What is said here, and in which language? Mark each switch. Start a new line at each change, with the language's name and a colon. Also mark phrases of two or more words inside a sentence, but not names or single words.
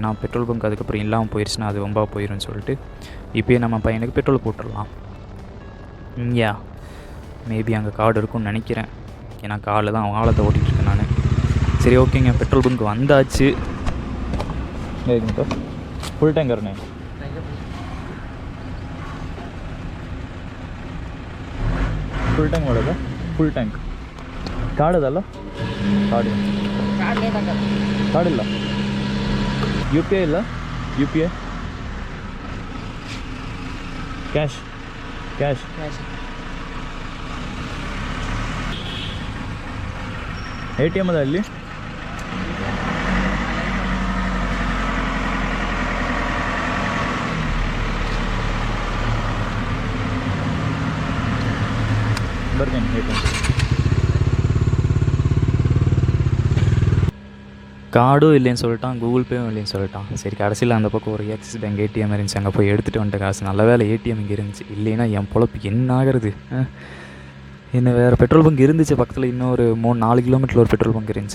Tamil: ஏன்னா பெட்ரோல் பங்க் அதுக்கப்புறம் இல்லாமல் போயிடுச்சுன்னா அது ரொம்ப போயிடும்னு சொல்லிட்டு இப்போயே நம்ம பையனுக்கு பெட்ரோல் போட்டுடலாம். மேபி அங்கே கார்டு இருக்கும்னு நினைக்கிறேன். ஏன்னா காரில் தான் வாழத்தை ஓட்டிகிட்ருக்கேன் நான். சரி, ஓகேங்க, பெட்ரோல் பங்க் வந்தாச்சு. ஃபுல் டேங்கர்ண்ணே,
English: full tank
Kannada: ಮಾಡೋದು?
English: full tank
Kannada: ಕಾರ್ಡದಲ್ಲ? ಕಾರ್ಡಿಲ್ಲ. ಯು ಪಿ ಐ ಇಲ್ಲ? ಯು ಪಿ ಐ ಕ್ಯಾಶ್ ATM ಅದ ಅಲ್ಲಿ ಬರ್ತೀನಿ ATM.
Tamil: கார்டும் இல்லைன்னு சொல்லிட்டான், கூகுள் பேவும் இல்லைன்னு சொல்லிட்டான். சரி கடைசியில் அந்த பக்கம் ஒரு ஆக்சிஸ் பேங்க் ஏடிஎம் இருந்துச்சு, அங்கே போய் எடுத்துகிட்டு வந்துட்டு காசு. நல்ல வேலை ஏடிஎம் இங்கே இருந்துச்சு, இல்லைன்னா என் பொழப்பு என்ன ஆகிறது. இன்னும் வேறு பெட்ரோல் பங்க் இருந்துச்சு பக்கத்தில், இன்னொரு 3-4 கிலோமீட்டரில் ஒரு பெட்ரோல் பங்க் இருந்துச்சு.